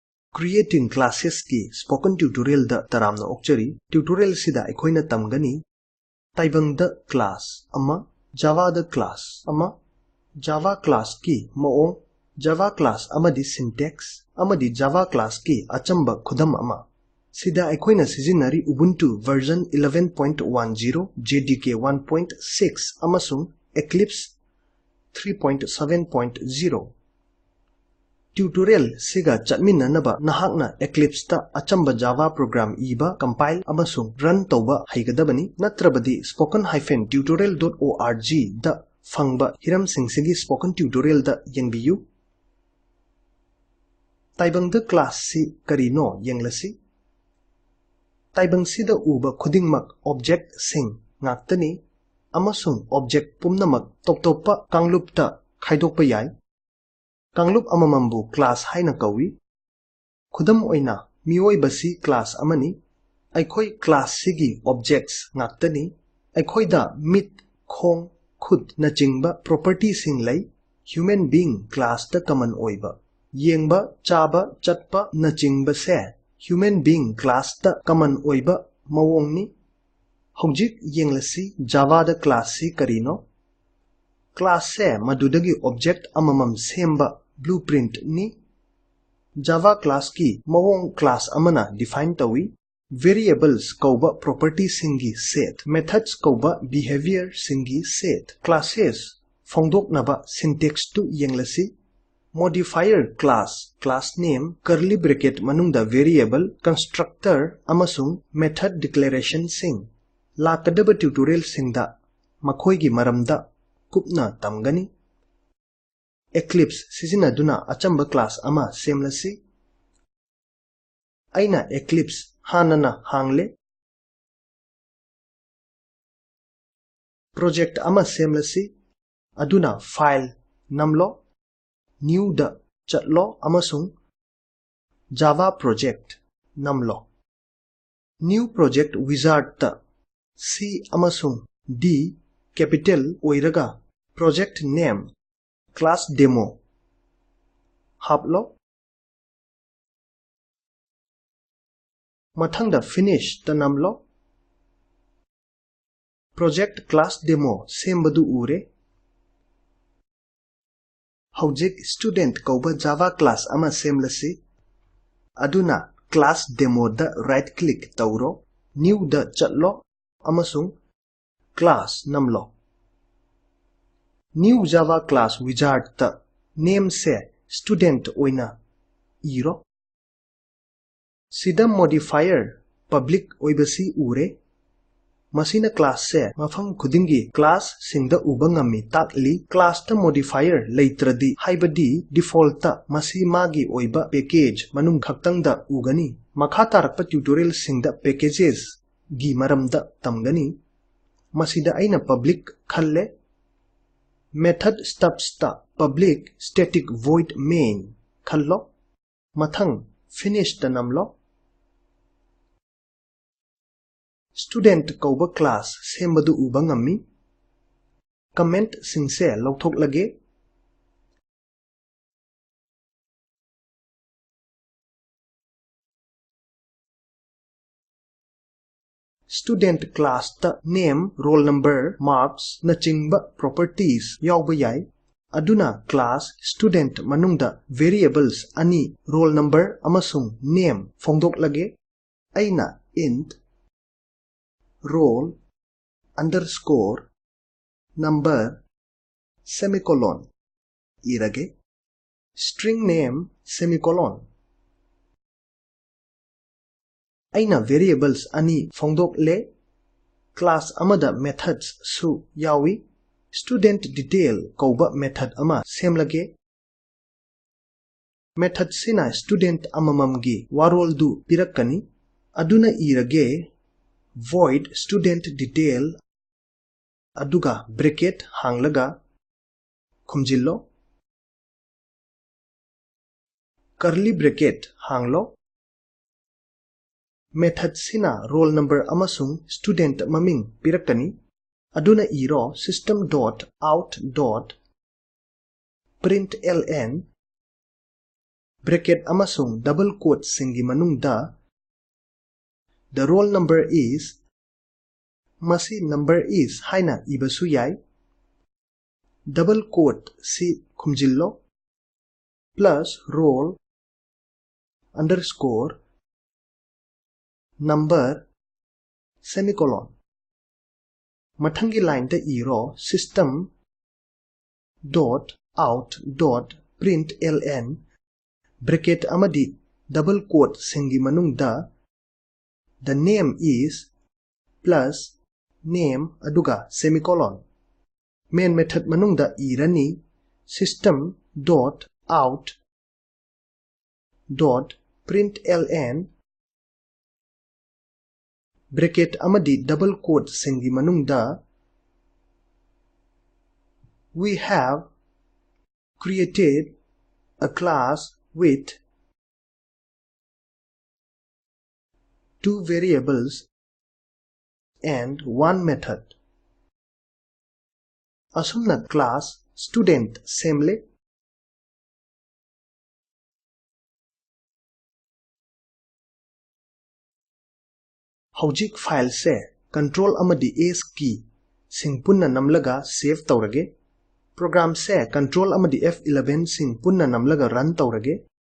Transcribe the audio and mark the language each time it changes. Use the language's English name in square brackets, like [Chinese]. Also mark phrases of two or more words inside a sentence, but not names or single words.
[English] Creating classes [Manipuri] ki [English] spoken tutorial [Manipuri] da taramna okchari tutorial sida aikoina tamgani taibang da class ama java da class ama [English] java class [Manipuri] ki maong [English] java class [Manipuri] amadi syntax amadi [English] java class [Manipuri] ki achamba khudam ama sida aikoina sizinari ubuntu version 11.10 jdk 1.6 amasung eclipse 3.7.0 Tutorial siga chatminanaba nahakna Eclipse ta achamba Java program iba compile amasung run tauba haigadabani natrabadi spoken-tutorial.org da fangba hiram singsigi [English] spoken tutorial [Manipuri] da yengbiyu taibang da class si karino yenglasi taibang si da uba khudingmak object sing ngaktani amasung object pumnamak toptopa kanglup ta khaidokpa yai Kanglup amamambu class haina kawi khudam oina mioi basi class amani aikhoi class sigi objects ngaktani aikhoi da mit khong khud na chingba property sing lai [English] human being class [Manipuri] ta common oiba yengba chaba chatpa na chingba se [English] human being class [Manipuri] ta common oiba mawongni hojik yenglasi java da class si karino class se madudagi object amamam semba blueprint ni [English] java class [Manipuri] ki mawong class amana define tawi variables kauba property singi [English] set methods [Manipuri] kauba behavior singi [English] set classes [Manipuri] phongdok naba syntax tu yenglasi [English] modifier class name curly bracket [Manipuri] manungda [English] variable constructor [Manipuri] amasung [English] method declaration [Manipuri] sing lakadaba tutorial singda makhoi gi maramda kupna tamgani Eclipse sizinaduna achamba class ama semlasi aina Eclipse hanana hangle project ama semlasi aduna file namlo new da chatlo amasung [English] java project [Manipuri] namlo [English] new project wizard [Manipuri] ta c amasung d capital oiraga [English] project name class demo [Manipuri] haplo mathangda finish tanamlo [English] project class demo [Manipuri] sembadu ure hojik student kauba [English] java class [Manipuri] ama semlasi aduna [English] class demo [Manipuri] da [English] right click [Manipuri] tauro new da chatlo amasung class namlo [English] New Java class wizard [Manipuri] ta name se student oina iro sida [English] modifier public [Manipuri] oibasi ure masina class se mafam khudingi class singda ubangami takli class ta modifier leitradi haibadi default ta masi magi oiba package manung khaktangda ugani makha tarakpa tutorial singda packages gi maramda tamgani masida aina public khalle [English] Method stubs [Manipuri] ta [English] public static void main [Manipuri] khallo mathang finish ta namlo student kauba class sembadu ubangami comment singse lauthok lage Student class ta name, [English] roll number, [Manipuri] marks na chingba properties yawba yai aduna class student manungda variables ani [English] roll number [Manipuri] amasung name phongdok lage aina [English] int roll underscore number semicolon [Manipuri] irage [English] string name semicolon [Manipuri] aina variables ani phongdok le class amada methods su yawi [English] student detail [Manipuri] kauba method ama semlage method sina student amamamgi warol du pirakani aduna irage [English] void student detail [Manipuri] aduga bracket hanglaga khumjillo [English] curly bracket [Manipuri] hanglo Method sina [English] roll number [Manipuri] amasung student maming pirakani aduna iro [English] system.out.println bracket [Manipuri] amasung [English] double quote [Manipuri] singi manungda [English] the roll number is [Manipuri] masi number is haina ibasu yai [English] double quote [Manipuri] si khumjillo [English] plus roll underscore number semicolon [Manipuri] mathangi line ta iro [English] system dot out dot println bracket [Manipuri] amadi [English] double quote [Manipuri] singi manungda [English] the name is plus name [Manipuri] aduga semicolon [English] main method [Manipuri] manungda irani [English] system dot out dot println bracket [Manipuri] amadi [English] double quote [Manipuri] singi manungda [English] we have created a class with two variables and one method. [Manipuri] Asumna [English] class student [Manipuri] semle Hojik file se control amadi [English] S key [Manipuri] sing punna namlaga save taurage program se control amadi F11 sing punna namlaga run taurage